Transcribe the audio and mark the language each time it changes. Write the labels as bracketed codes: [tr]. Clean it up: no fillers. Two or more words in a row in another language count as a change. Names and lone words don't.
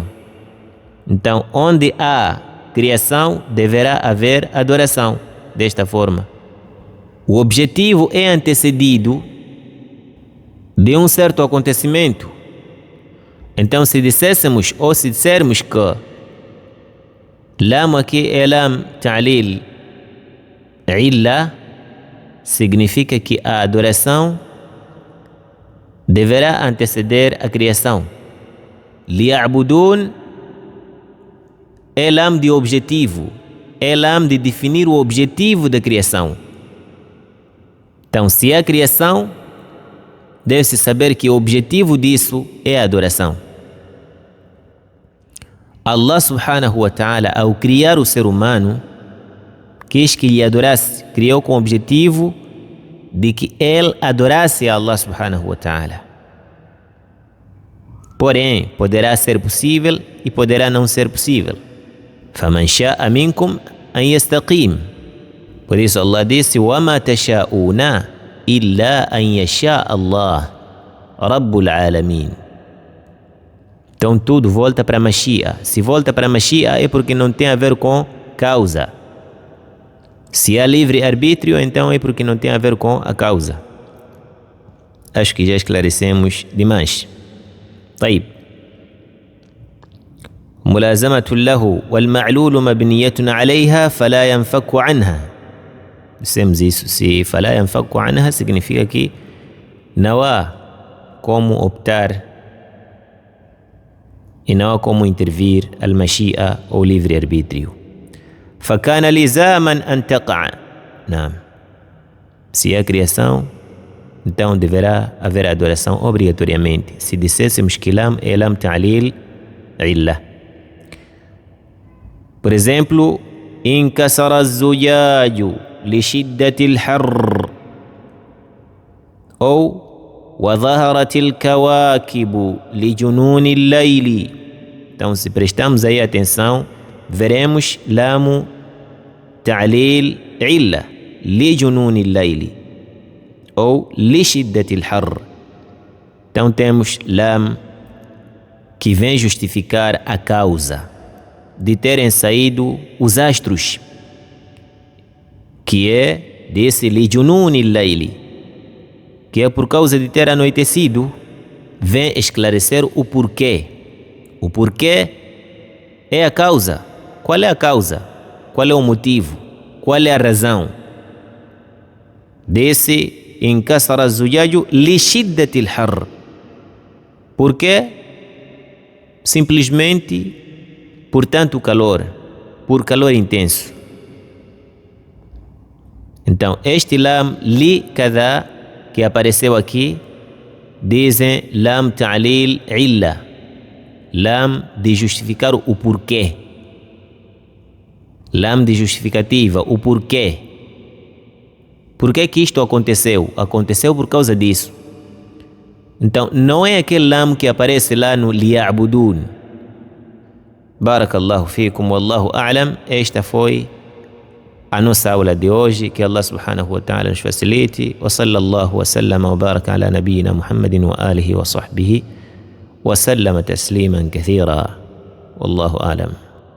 [pt] Então, onde há criação, deverá haver adoração. Desta forma, o objetivo é antecedido de um certo acontecimento. Então, se disséssemos ou se dissermos que lam aqui é [ar] لام تعليل علة, [pt] significa que a adoração deverá anteceder a criação. Liya'budun é lam de objetivo, é lam de definir o objetivo da criação. Então, se há criação, deve-se saber que o objetivo disso é a adoração. [ar] الله سبحانه وتعالى, [pt] ao criar o ser humano, quis que lhe adorasse, criou com o objetivo de que ele adorasse a [ar] الله سبحانه وتعالى. [pt] Porém, poderá ser possível e poderá não ser possível. [ar] فَمَنْ شَاءَ مِنْكُمْ أَنْ يَسْتَقِيمَ. [pt] Por isso Allah disse: [ar] وَمَا تَشَاءُونَ إِلَّا أَنْ يَشَاءَ اللَّهُ رَبُّ الْعَالَمِينَ. [pt] Então tudo volta para a Mashia. Se volta para a Mashia é porque não tem a ver com causa. Se há livre-arbítrio, então é porque não tem a ver com a causa. Acho que já esclarecemos demais. [ar] طيب. ملازمة له والمعلول مبنية عليها فلا ينفك عنها. [pt] Dissemos isso. Se [ar] فلا ينفك عنها [pt] significa que não há como optar e não há como intervir al-mashia ou livre-arbítrio. [ar] فكان لزاما أن تقع. [pt] Não. Se há criação, então deverá haver adoração obrigatoriamente. Se dissessemos que lam é [ar] لام تعليل علة. [pt] Por exemplo, [ar] انكسر الزجاج لشدة الحر أو وظهرت الكواكب لجنون الليل. [pt] Então, se prestamos aí atenção, veremos [ar] لام تعليل علة لجنون الليل [pt] ou [ar] لشدة الحر. [pt] Então temos lam que vem justificar a causa de terem saído os astros, que é desse [ar] لجنون الليل, [pt] que é por causa de ter anoitecido, vem esclarecer o porquê é a causa. Qual é a causa? Qual é o motivo? Qual é a razão desse [ar] انكسر الزجاج لشدة الحر? [pt] Por quê? Simplesmente por tanto calor, por calor intenso. Então, este [ar] لام لكذا [pt] que apareceu aqui, dizem [ar] لام تعليل علة, [pt] lam de justificar o porquê, lam de justificativa, o porquê. Por que que isto aconteceu? Aconteceu por causa disso. Então, não é aquele lam que aparece lá no liya'budun. [ar] بارك الله فيكم، والله أعلم. [pt] Esta foi a nossa aula de hoje. Que [ar] الله سبحانه وتعالى [pt] nos facilite. [ar] وصلى الله وسلم وبارك على نبينا محمد وعلى آله وصحبه وسلم تسليما كثيرا. والله أعلم.